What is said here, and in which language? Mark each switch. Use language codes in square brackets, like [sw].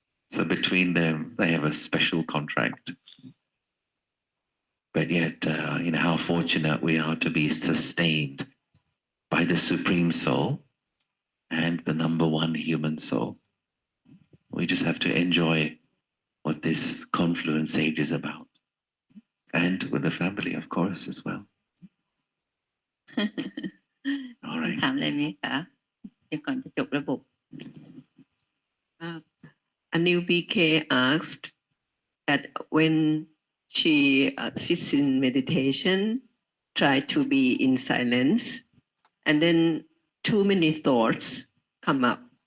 [en] So between them, they have a special contract. But yet, how fortunate we are to be sustained by the Supreme Soul and the number one human soul. We just have to enjoy what this confluence age is about. And with the family, of course, as well. All right. [th] ถามอะไรไหมคะเดี๋ยวก่อนจะจบระบบ [en] A new BK asked that when she sits in meditation, try to be in silence, and then too many thoughts come up.